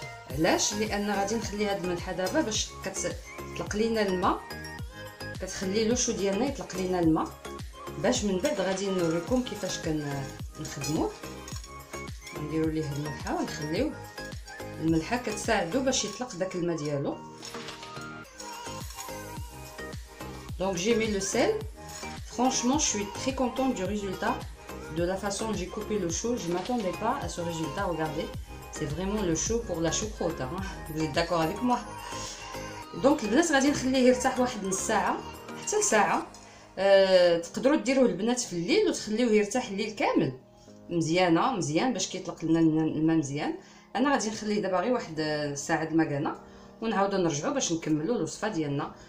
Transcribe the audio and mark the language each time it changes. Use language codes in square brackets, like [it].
[ar] علاش؟ لان غادي نخلي هاد الملحه دابا باش كتطلق لينا الماء، كتخلي لو شو ديالنا يطلق لينا الماء، باش من بعد غادي نوريكم كيفاش كنخدموه. نديرو ليه الملحه ونخليوه. الملحه كتساعدو باش يطلق داك الماء ديالو. [fr] Donc j'ai mis le sel. Franchement, je suis très contente du résultat, de la façon dont j'ai coupé le chou. Je m'attendais pas à ce résultat. Regardez, c'est vraiment le chou pour la choucroute, hein. Vous êtes d'accord avec moi? [ar] Donc البنات غادي نخليه يرتاح واحد نص ساعه حتى ساعه. تقدروا ديروه البنات في الليل وتخليوه يرتاح الليل كامل مزيان باش كيطلق لنا الماء مزيان. انا غادي نخليه دابا غير واحد ساعه المكانه ونعاودو نرجعو باش نكملوا الوصفه ديالنا.